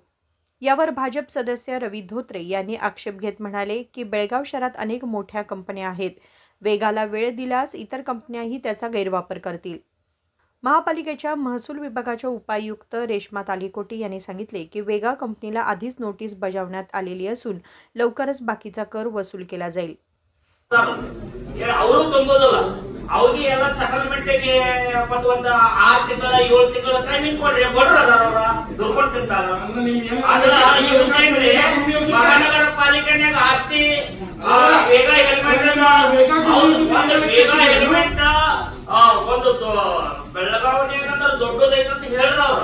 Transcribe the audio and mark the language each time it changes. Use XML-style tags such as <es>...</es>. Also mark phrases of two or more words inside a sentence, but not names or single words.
<mr>यावर भाजप सदस्य रवी धोत्रे यांनी आक्षेप घेत म्हणाले की बेळगाव शहरात अनेक मोठ्या कंपन्या आहेत, वेगाला वेळ दिल्यास इतर कंपन्याही त्याचा गैरवापर करतील। महापालिकेच्या महसूल विभागाच्या उपायुक्त रेश्मा तालीकोटी यांनी सांगितले की वेगा कंपनीला आधीच नोटीस बजावण्यात आलेली असून लवकरच बाकीचा कर वसूल केला जाईल।</mr> <kn>ಅವ್ರಿಗೆ ಎಲ್ಲ ಸೆಟಲ್ಮೆಂಟ್ಗೆ ಮತ್ತು ಒಂದು 6 ತಿಂಗಳ 7 ತಿಂಗಳ ಟೈಮಿಂಗ್ ಕೊಡ್ರಿ, ಬಡ್ರದಾರ ಅವರ ದುಡ್ಕೊಂಡು ತಿಂತಾರ। ಆದ್ರ ಇವ್ರಿಗೆ ಮಹಾನಗರ ಪಾಲಿಕೆನಾಗ ಆಸ್ತಿ ವೇಗ ಹೆಲ್ಮೆಟ್ ವೇಗ ಹೆಲ್ಮೆಟ್ ಒಂದು ಬೆಳಗಾವಿನಾಗ ಅಂದ್ರೆ ದೊಡ್ಡದೈತೆ ಅಂತ ಹೇಳ್ರ ಅವ್ರ।</kn>